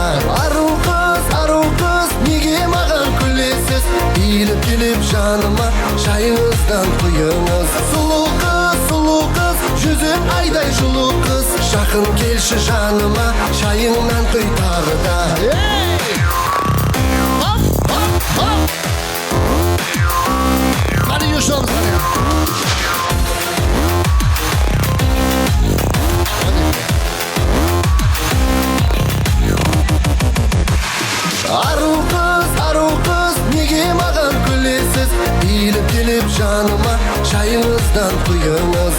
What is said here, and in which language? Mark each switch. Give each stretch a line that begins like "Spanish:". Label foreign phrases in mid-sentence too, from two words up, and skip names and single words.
Kazakh: Ару қыз, неге маған күлесіз? Иіліп келіп жаныма, шайыңыздан құйыңыз. Сұлу қыз, жүзің айдай жылу қыз. Жақын келші жаныма, шайыңнан құй тағы да.
Turkish: Hadi yaşıyoruz hadi.
Kazakh: Ару қыз, неге маған күлесіз? Иіліп келіп жаныма, шайыңыздан құйыңыз.